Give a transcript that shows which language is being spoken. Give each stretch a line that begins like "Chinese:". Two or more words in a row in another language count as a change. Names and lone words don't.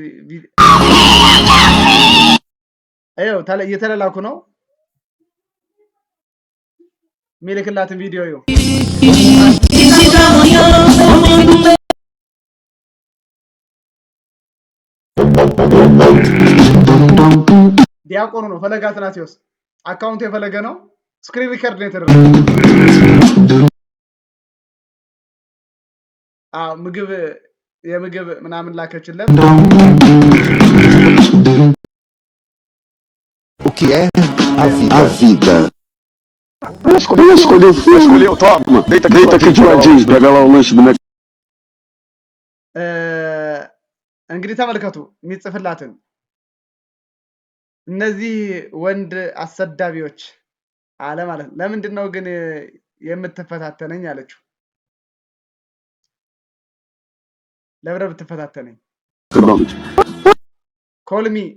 Amharic: እየተላላኩ ነው። የሚልክላትን ቪዲዮ ዲያቆኑ ነው። ፈለገ አትናቴዎስ አካውንቱ የፈለገ ነው።
English: screen record
Amharic: ነው የተደረገው። የምግብ ምናምን ላከችለት።
Portuguese: O que é a vida? Escolheu, toma. Deita aqui de ladinho, pega lá o lanche do
Amharic: እንግዲህ ተመልከቱ የሚጽፍላትን። እነዚህ ወንድ አሰዳቢዎች አለ ማለት ነው። ለምንድን ነው ግን የምትፈታተነኝ አለችው። ለብረ ብትፈታተነኝ ኮልሚ